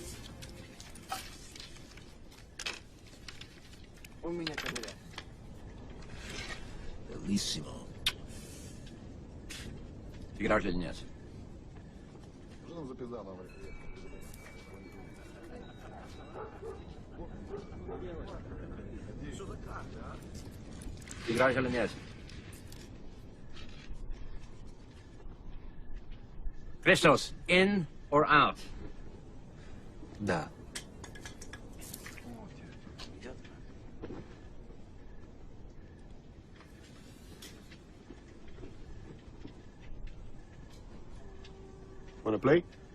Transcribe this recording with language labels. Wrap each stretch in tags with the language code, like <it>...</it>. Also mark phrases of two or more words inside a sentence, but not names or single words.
<es>Un minuto, mira.</es> <ru>Bellissimo. Играть или нет? Играть или нет?</ru> <en>Christos, in or out? Да. Wanna play?</en>